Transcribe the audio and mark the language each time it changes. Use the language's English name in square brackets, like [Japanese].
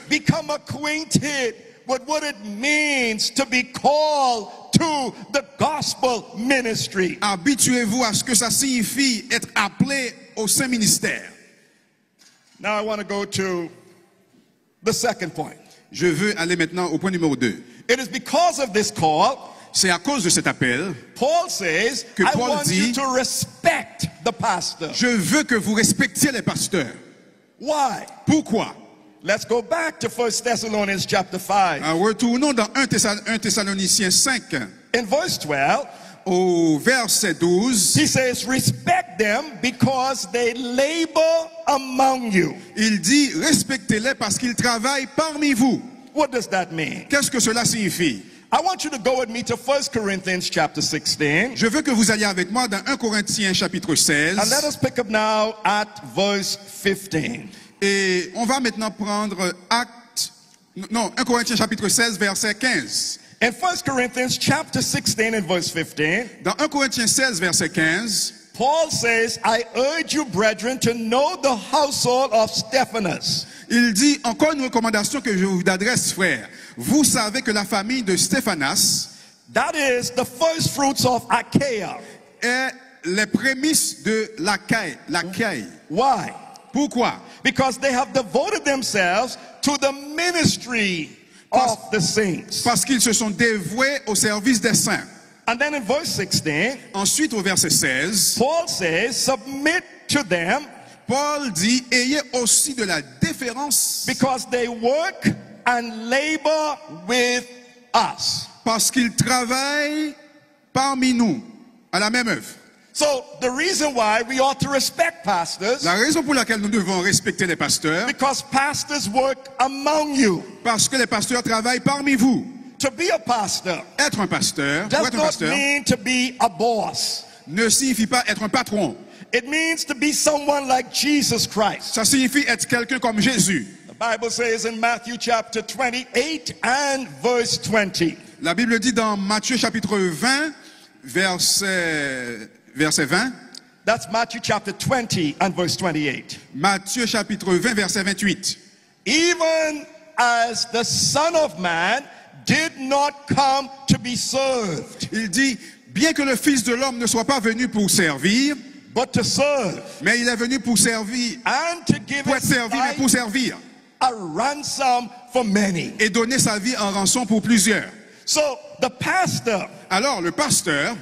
[English] become acquainted with what it means to be called to the gospel ministry. [French] habituez-vous à ce que ça signifie être appelé au saint ministère. [English] Now I want to go to the second point. [French] Je veux aller maintenant au point numéro 2. [English] It is because of this call, [French] C'est à cause de cet appel [English] Paul says, [French] que [English] I Paul want you [French] dit, [English] to respect the pastor. [French] je veux que vous respectiez les pasteurs. [English] Why? [French] Pourquoi? [English] Let's go back to 1 Thessalonians chapter 5. [French] Retournons dans 1 Thessaloniciens 5, [English] In verse 12, [French] au verset 12. [English] he says, respect them because they labor among you. [French] Il dit, respectez-les parce qu'ils travaillent parmi vous. [English] What does that mean? [French] Qu'est-ce que cela signifie? [English] I want you to go with me to 1 Corinthians chapter 16. [French] Je veux que vous alliez avec moi dans 1 Corinthiens chapitre 16. [English] And let us pick up now at verse 15. [French] Et on va maintenant prendre 1 Corinthiens chapitre 16, verset 15. [English] In 1 Corinthians chapter 16 and verse 15, [French] Dans 1 Corinthiens 16, verset 15, [English] Paul says, I urge you, brethren, to know the household of Stephanas. [French] il dit, encore une recommandation que je vous adresse, frères. Vous savez que la famille de Stéphanas [English] That is the first fruits of Achaia. [French] est les prémices de l'Achaïe. [English] Why? [French] Pourquoi? [English] Because they have devoted themselves to the ministry of the saints. [French] Parce qu'ils se sont dévoués au service des saints. [English] And then in verse 16, [French] Ensuite, au verset 16, [English] Paul says, submit to them [French] Paul dit, ayez aussi de la déférence [English] because they work and labor with us. [French] parce qu'ils travaillent parmi nous à la même œuvre. [English] So the reason why we ought to respect pastors, [French] La raison pour laquelle nous devons respecter les pasteurs, [English] because pastors work among you. [French] parce que les pasteurs travaillent parmi vous. [English] To be a pastor [French] Être un pasteur, pour [English] does [French] être un [English] not [French] pasteur, [English] mean to be a boss. [French] ne signifie pas être un patron. [English] It means to be someone like Jesus Christ. [French] Ça signifie être quelqu'un comme Jésus. [English] The Bible says in Matthew chapter 28 and verse 20. [French] La Bible dit dans Matthieu chapitre 20, verset 20. [English] That's Matthew chapter 20 and verse 28. [French] Matthieu chapitre 20, verset 28. [English] Even as the Son of Man did not come to be served, [French] Il dit, bien que le Fils de l'homme ne soit pas venu pour servir, [English] but to serve, [French] mais il est venu pour servir, [English] and to give [French] pour être [English] his [French] servi, mais [English] life [French] pour servir, [English] a ransom for many. [French] et donner sa vie en rançon pour plusieurs. [English] So the pastor [French] Alors, le pasteur,